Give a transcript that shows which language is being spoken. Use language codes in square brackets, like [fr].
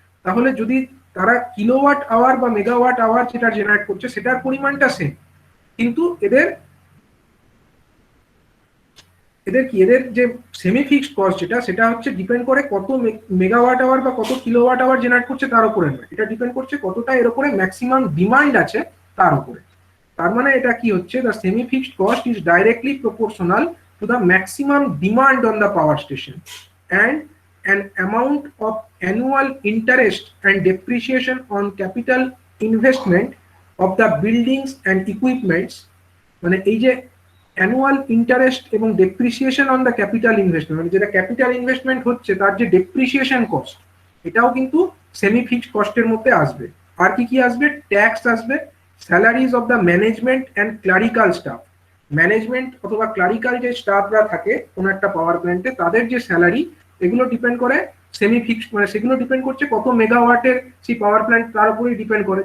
[bn] তাহলে যদি তারা কিলোওয়াট আওয়ার বা মেগাওয়াট আওয়ার যেটা জেনারেট করছে সেটার পরিমাণটা সেম, কিন্তু এদের যে সেমি ফিক্সড কস্ট যেটা, সেটা হচ্ছে ডিপেন্ড করে কত মেগাওয়াট আওয়ার বা কত কিলোওয়াট আওয়ার জেনারেট করছে তার উপরে নয়, এটা ডিপেন্ড করছে কতটা এর উপরে ম্যাক্সিমাম ডিমান্ড আছে তার উপরে। তার মানে এটা কি হচ্ছে? [en] The semi fixed cost is directly proportional to the maximum demand on the power station and an amount of annual interest and depreciation on capital investment of the buildings and equipments। [bn] মানে এই যে annual interest এবং depreciation on the capital investment, মানে যেটা capital investment হচ্ছে তার যে depreciation cost, এটাও কিন্তু সেমি ফিক্সড কস্টের মধ্যে আসবে। আর কি কি আসবে? ট্যাক্স আসবে, [en] salaries of the management and clerical staff, [bn] management অথবা ক্লারিক্যাল যে স্টাফরা থাকে কোনো একটা পাওয়ার প্ল্যান্টে তাদের যে স্যালারি, এগুলো ডিপেন্ড করে সেমি ফিক্সড, মানে সেগুলো ডিপেন্ড করছে কত মেগাওয়াটের সেই পাওয়ার প্ল্যান্ট, তার উপরেই ডিপেন্ড করে।